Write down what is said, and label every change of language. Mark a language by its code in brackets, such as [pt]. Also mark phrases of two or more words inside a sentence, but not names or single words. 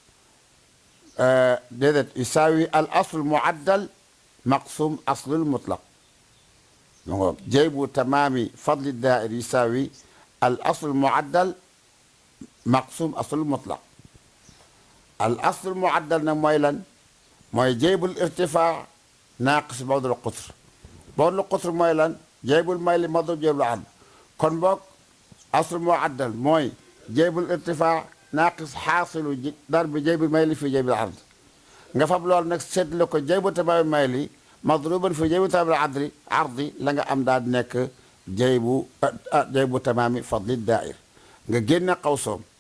[ar] déedéet يساوي الأصل المعدل مقسوم أصل المطلق [wo] mu ngoog [ar] جيب تمام فضل الدائر يساوي الأصل المعدل مقسوم أصل المطلق الأصل المعدل [wo] nag mooy lan mooy [ar] جيب الارتفاع ناقص بعد القطر بعد القطر bawdul qutr [wo] mooy lan [ar] جيب الميل مضروب جيب العرض [wo] kon boog [ar] أصل معدل mooy جيب الارتفاع ناقص حاصل ضرب جيب الميل في جيب العرض [wo] nga fab loolu nag seetlu ko [ar] جيب تمام ميل مضروبا في جيب تمام عرض [wo] la nga am daal di nekk [ar] جيب تمام فضل الدائر [wo] nga génne xawsoom